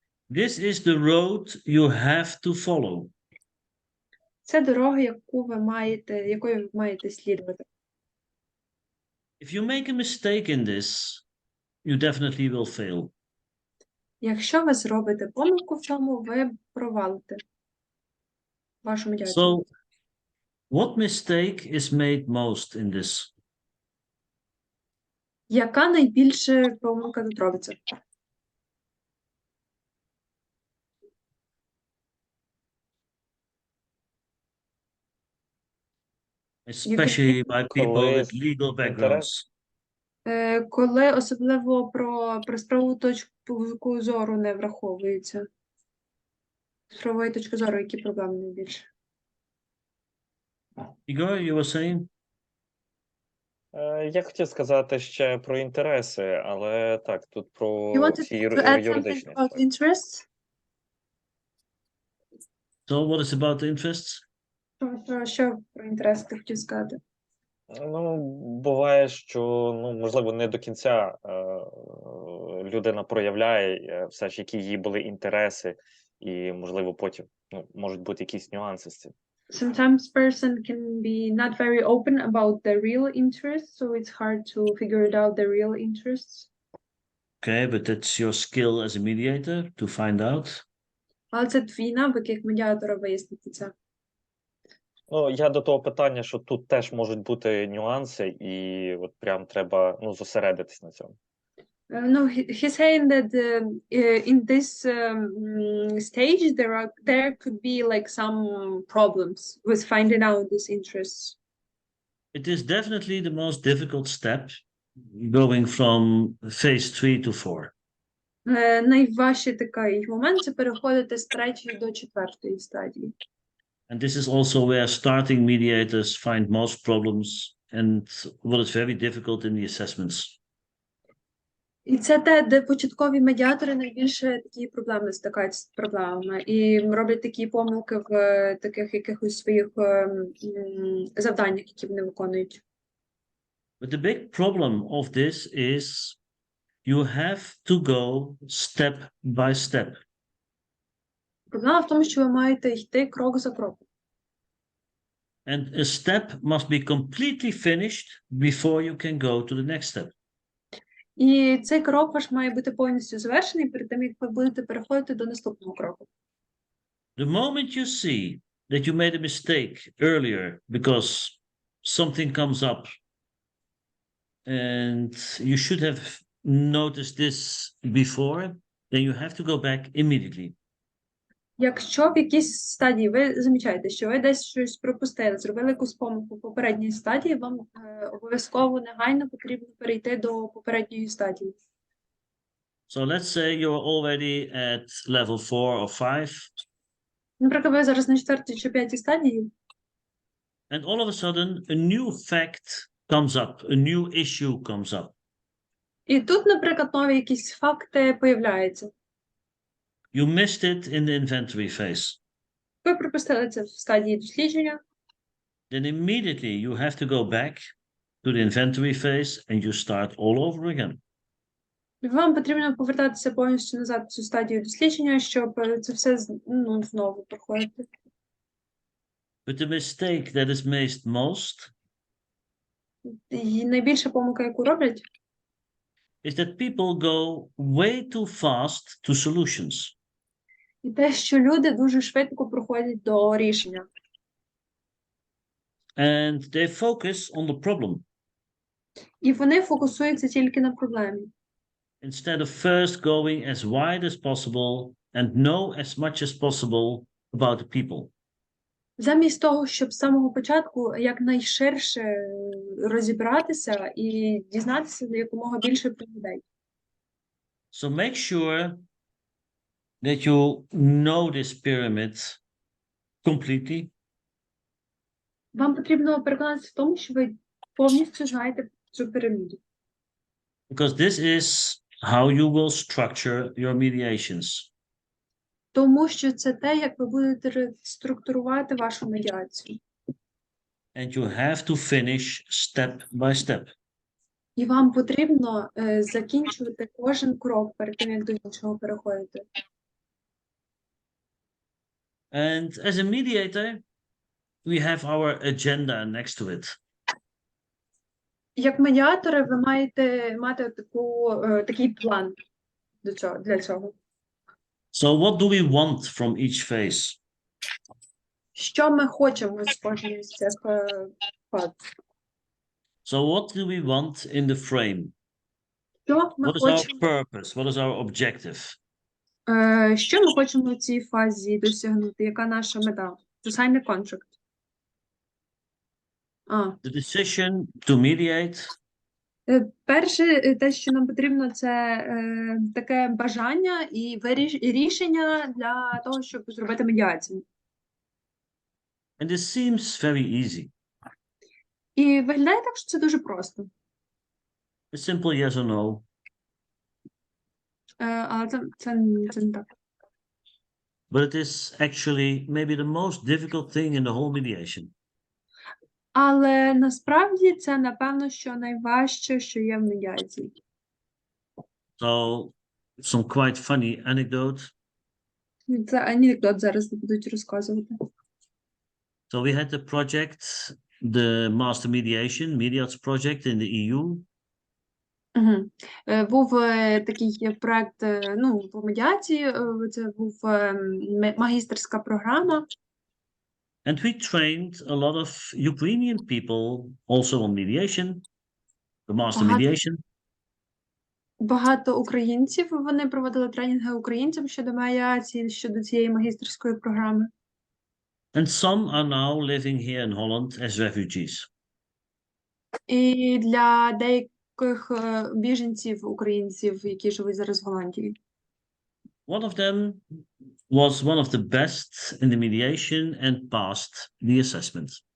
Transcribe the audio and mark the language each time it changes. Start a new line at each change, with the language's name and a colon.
English: This is the road you have to follow.
Ukrainian: Це дорога, якою ви маєте слідувати.
English: If you make a mistake in this, you definitely will fail.
Ukrainian: Якщо ви зробите помилку в цьому, ви провалите вашу медіацію.
English: So, what mistake is made most in this?
Ukrainian: Яка найбільша помилка тут робиться?
English: Especially by people with legal backgrounds.
Ukrainian: Коли особливо про справову точку зору не враховується. З правової точки зору, які проблеми найбільше?
English: Igor, you were saying?
Ukrainian: Я хотів сказати ще про інтереси, але так, тут про
English: You wanted
Ukrainian: ці
English: to add something
Ukrainian: юридичні
English: about
Ukrainian: аспекти.
English: interests? So, what is about the interests?
Ukrainian: Що про інтереси ти хотів сказати? Ну, буває, що, можливо, не до кінця людина проявляє все ж, які її були інтереси, і, можливо, потім можуть бути якісь нюанси з цим.
English: Sometimes person can be not very open about the real interests, so it's hard to figure it out the real interests. Okay, but that's your skill as a mediator to find out.
Ukrainian: Але це твій навик як медіатора вияснити це. Ну, я до того питання, що тут теж можуть бути нюанси, і от прям треба зосередитись на цьому.
English: No, he's saying that in this stage there could be like some problems with finding out these interests. It is definitely the most difficult step, going from phase 3 to 4.
Ukrainian: Найважчий такий момент – це переходити з 3-ї до 4-ї стадії.
English: And this is also where starting mediators find most problems and what is very difficult in the assessments.
Ukrainian: І це те, де початкові медіатори найбільше такі проблеми стикаються з проблемами і роблять такі помилки в таких якихось своїх завданнях, які вони виконують.
English: But the big problem of this is you have to go step by step.
Ukrainian: Проблема в тому, що ви маєте йти крок за кроком.
English: And a step must be completely finished before you can go to the next step.
Ukrainian: І цей крок ваш має бути повністю завершений перед тим, як ви будете переходити до наступного кроку.
English: The moment you see that you made a mistake earlier because something comes up and you should have noticed this before, then you have to go back immediately.
Ukrainian: Якщо в якійсь стадії ви замічаєте, що ви десь щось пропустили, зробили якусь помилку в попередній стадії, вам обов'язково негайно потрібно перейти до попередньої стадії.
English: So let's say you're already at level 4 or 5,
Ukrainian: Наприклад, ви зараз на 4-й чи 5-й стадії,
English: and all of a sudden a new fact comes up, a new issue comes up.
Ukrainian: і тут, наприклад, нові якісь факти появляються.
English: You missed it in the inventory phase.
Ukrainian: Ви пропустили це в стадії дослідження,
English: Then immediately you have to go back to the inventory phase and you start all over again.
Ukrainian: вам потрібно повертатися повністю назад в цю стадію дослідження, щоб це все знову проходити.
English: But the mistake that is made most
Ukrainian: І найбільша помилка, яку роблять,
English: is that people go way too fast to solutions.
Ukrainian: і те, що люди дуже швидко проходять до рішення.
English: And they focus on the problem
Ukrainian: І вони фокусуються тільки на проблемі.
English: instead of first going as wide as possible and know as much as possible about the people.
Ukrainian: Замість того, щоб з самого початку якнайширше розібратися і дізнатися якомога більше про людей.
English: So make sure that you know this pyramid completely,
Ukrainian: Вам потрібно переконатися в тому, що ви повністю знаєте цю піраміду.
English: because this is how you will structure your mediations.
Ukrainian: Тому що це те, як ви будете структурувати вашу медіацію.
English: And you have to finish step by step.
Ukrainian: І вам потрібно закінчувати кожен крок перед тим, як до іншого переходити.
English: And as a mediator, we have our agenda next to it.
Ukrainian: Як медіатори ви маєте мати такий план для цього.
English: So what do we want from each phase?
Ukrainian: Що ми хочемо з кожної з цих фаз?
English: So what do we want in the frame?
Ukrainian: Що ми
English: What is our
Ukrainian: хочемо,
English: purpose? What is our objective?
Ukrainian: що ми хочемо в цій фазі досягнути? Яка наша мета?
English: To sign the contract. The decision to mediate,
Ukrainian: Перше, те, що нам потрібно, це таке бажання і рішення для того, щоб зробити медіацію.
English: and this seems very easy.
Ukrainian: І виглядає так, що це дуже просто.
English: A simple yes or no.
Ukrainian: Але це не так.
English: But it is actually maybe the most difficult thing in the whole mediation.
Ukrainian: Але насправді це, напевно, що найважче, що є в медіації.
English: So some quite funny anecdote.
Ukrainian: Це анекдот зараз будуть розказувати.
English: So we had the project, the Master Mediation, Mediats project in the EU.
Ukrainian: Угу. Був такий проект, ну, по медіації, це був магістерська програма.
English: And we trained a lot of Ukrainian people also on mediation, the master
Ukrainian: Багато,
English: mediation.
Ukrainian: багато українців, вони проводили тренінги українцям щодо медіації, щодо цієї магістерської програми.
English: And some are now living here in Holland as refugees.
Ukrainian: І для деяких біженців, українців, які живуть зараз в Голландії.
English: One of them was one of the best in the mediation and passed the assessment.